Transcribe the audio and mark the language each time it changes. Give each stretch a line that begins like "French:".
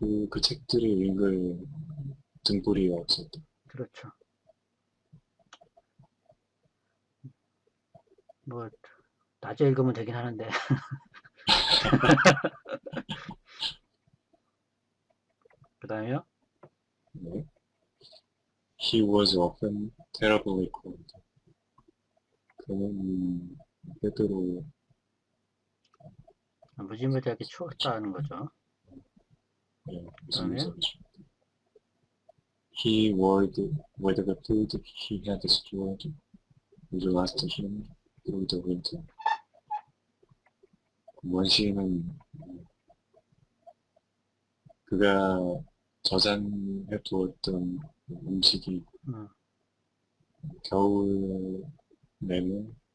Korean: 그 책들을 읽을 등불이 없었다. 그렇죠. 뭐 낮에 읽으면 되긴 하는데 그 다음에요. 네.
English: He was often terribly cold.
Korean: 그는 때때로 무지무지하게 추웠다는 거죠. 무슨 말이죠?
English: He worried whether the food he had stored would last him through the winter.
Korean: 원시는 그가 저장해 두었던 음식이 겨울 내내